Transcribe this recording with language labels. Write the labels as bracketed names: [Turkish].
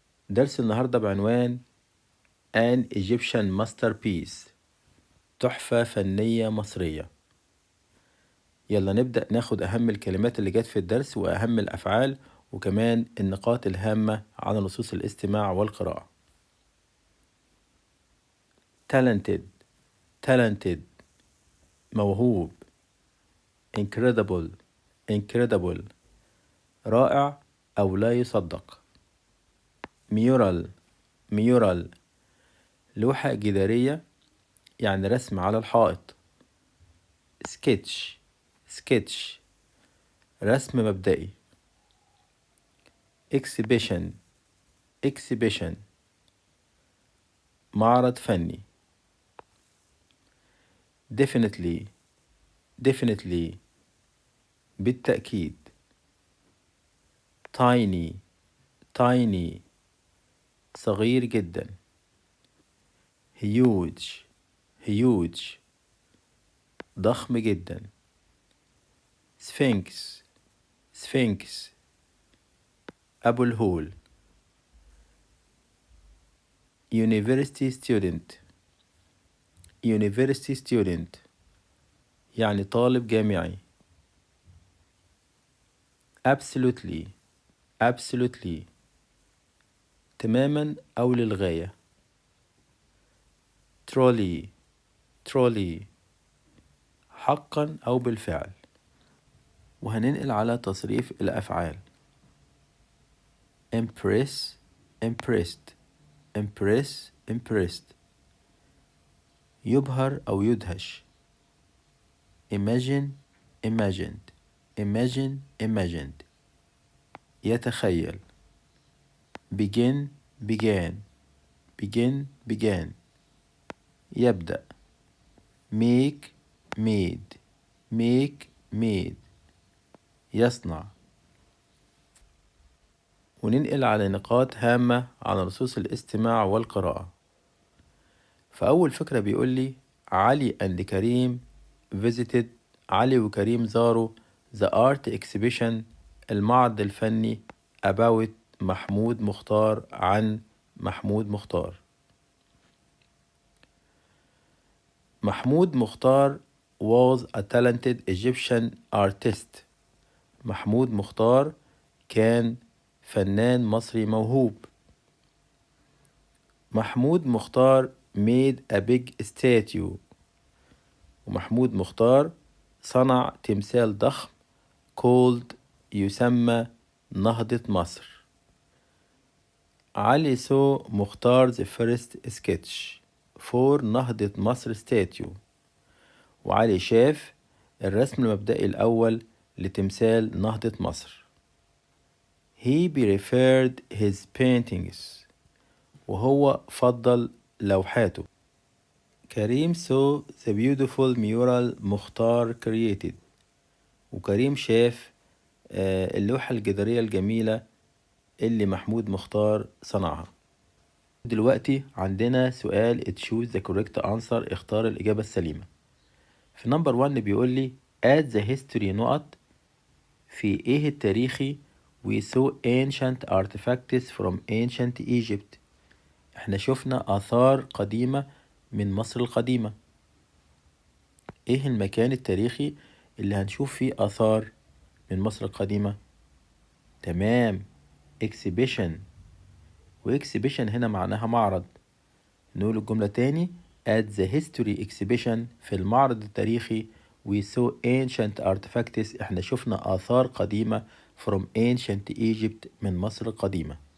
[Arabic] درس النهاردة بعنوان [English] An Egyptian Masterpiece، [Arabic] تحفة فنية مصرية. يلا نبدأ ناخد أهم الكلمات اللي جت في الدرس وأهم الأفعال وكمان النقاط الهامة على نصوص الاستماع والقراءة. [English] talented talented موهوب. incredible incredible [Arabic] رائع أو لا يصدق. [English] mural mural [Arabic] لوحة جدارية يعني رسم على الحائط. [English] sketch sketch [Arabic] رسم مبدئي. [English] exhibition exhibition [Arabic] معرض فني. [English] definitely definitely بالتأكيد. tiny tiny [Arabic] صغير جدا. [English] huge huge [Arabic] ضخم جدا. [English] sphinx sphinx [Arabic] أبو الهول. [English] university student university student [Arabic] يعني طالب جامعي. [English] absolutely absolutely [Arabic] تماما أو للغاية. [English] trolley trolley [Arabic] حقا أو بالفعل. وهننقل على تصريف الأفعال. [English] impress impressed impress impressed [Arabic] يبهر أو يدهش. [English] imagine imagined imagine imagined يتخيل. begin began begin began يبدأ. make made make made يصنع. [Arabic] وننقل على نقاط هامة على نصوص الاستماع والقراءة. فأول فكرة بيقول لي علي and كريم visited علي وكريم زاروا [English] the art exhibition [Arabic] المعرض الفني about محمود مختار عن محمود مختار. [English] محمود مختار was a talented Egyptian artist. [Arabic] محمود مختار كان فنان مصري موهوب. [English] محمود مختار made a big statue. [Arabic] ومحمود مختار صنع تمثال ضخم called يسمى نهضة مصر. [English] علي saw مختار's first sketch for نهضة مصر statue. [Arabic] وعلي شاف الرسم المبدئي الأول لتمثال نهضة مصر. [English] He preferred his paintings [Arabic] وهو فضل لوحاته. [English] كريم saw the beautiful mural مختار created. [Arabic] وكريم شاف اللوحة الجدارية الجميلة اللي محمود مختار صنعها. دلوقتي عندنا سؤال [English] choose the correct answer [Arabic] اختار الإجابة السليمة. في نمبر 1 بيقول لي [English] at the history [Arabic] نقط في ايه التاريخي [English] we saw ancient artifacts from ancient Egypt. [Arabic] احنا شفنا آثار قديمة من مصر القديمة. ايه المكان التاريخي اللي هنشوف فيه آثار من مصر القديمة؟ تمام، exhibition. وإكسبيشن هنا معناها معرض. نقول الجملة تاني [English] at the history exhibition [Arabic] في المعرض التاريخي [English] we saw ancient artifacts [Arabic] احنا شفنا آثار قديمة [English] from ancient Egypt [Arabic] من مصر القديمة.